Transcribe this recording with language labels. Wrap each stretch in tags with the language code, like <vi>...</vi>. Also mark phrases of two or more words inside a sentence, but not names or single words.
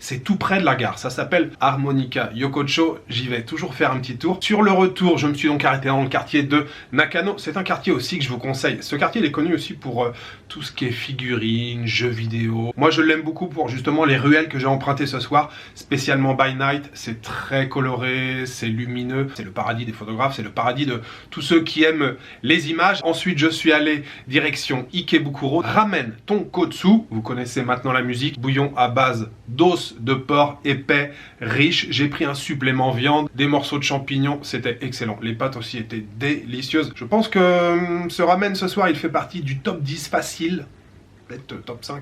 <fr>C'est tout près de la gare. Ça s'appelle Harmonica Yokocho. J'y vais toujours faire un petit tour. Sur le retour, je me suis donc arrêté dans le quartier de Nakano. C'est un quartier aussi que je vous conseille. Ce quartier, il est connu aussi pour tout ce qui est figurines, jeux vidéo. Moi, je l'aime beaucoup pour justement les ruelles que j'ai empruntées ce soir, spécialement by night. C'est très coloré, c'est lumineux. C'est le paradis des photographes, c'est le paradis de tous ceux qui aiment les images. Ensuite, je suis allé direction Ikebukuro. Ramen tonkotsu, vous connaissez maintenant la musique. Bouillon à base d'os de porc épais, riche. J'ai pris un supplément viande, des morceaux de champignons. C'était excellent. Les pâtes aussi étaient délicieuses. Je pense que ce ramen ce soir, il fait partie du top 10 facile. Peut-être top 5.</fr>